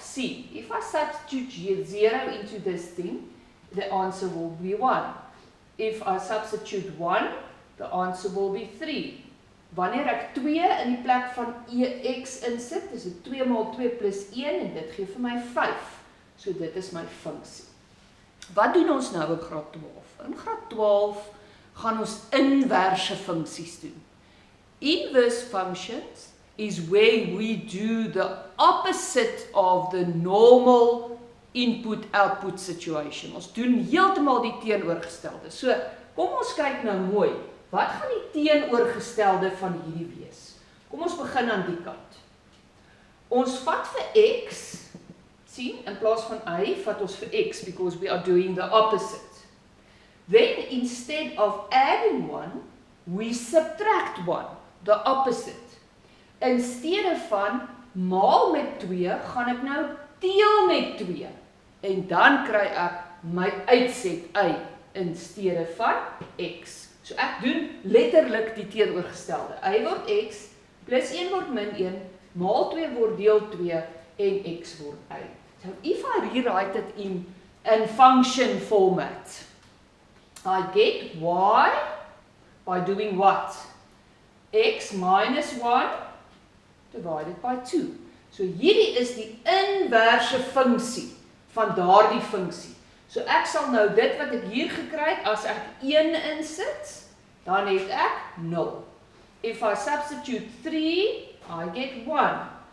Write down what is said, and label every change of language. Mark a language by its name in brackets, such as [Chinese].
[English] See, if I substitute 0 into this thing, the answer will be 1. If I substitute 1, the answer will be 3. [Afrikaans] Wanneer ek 2 in die plek van x insit, is dit 2 maal 2 plus 1, en dit gee vir my 5. So dit is my funksie. Wat doen ons nou in graad 12? In graad 12 gaan ons inverse funksies doen. [English] Inverse functions is where we do the opposite of the normal input-output situation. [Afrikaans] Ons doen heeltemal die teenoorgestelde. So, kom ons kyk nou mooi. Wat gaan die teenoorgestelde van hierdie wees? Kom ons begin aan die kant. Ons vat vir x, sien, in plaas van y, vat ons vir x, [English] because we are doing the opposite. Then, instead of adding 1, we subtract 1, the opposite. [Afrikaans] In steede van maal met 2, gaan ek nou deel met 2. En dan kry ek my uitset y, in steede van x. So ek doen letterlik die teenoorgestelde. Y word x, plus 1 word min 1, maal 2 word deel 2, en x word y. [English] So if I rewrite it in function format, I get y by doing what? X minus 1 divided by 2. [Afrikaans] So hierdie is die inverse funksie van daardie funksie. So ek sal nou dit wat ek hier gekry het, as ek 1 insit, dan het ek 0. [English] If I substitute 3, I get 1.